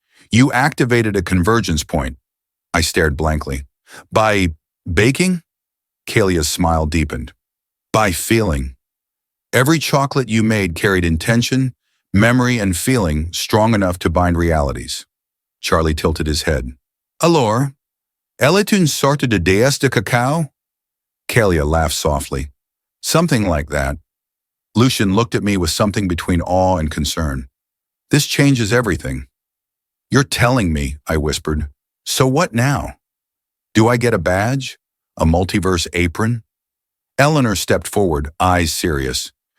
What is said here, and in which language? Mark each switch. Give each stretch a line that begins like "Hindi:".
English: You activated a convergence point. I stared blankly. By baking? Kalia's smile deepened. By feeling. Every chocolate you made carried intention, memory, and feeling strong enough to bind realities. Charlie tilted his head.
French: Alors, elle est une sorte de déesse de cacao?
English: Kalia laughed softly. Something like that. Lucien looked at me with something between awe and concern. This changes everything. You're telling me, I whispered. So what now? Do I get a badge? A multiverse apron? Eleanor stepped forward, eyes serious.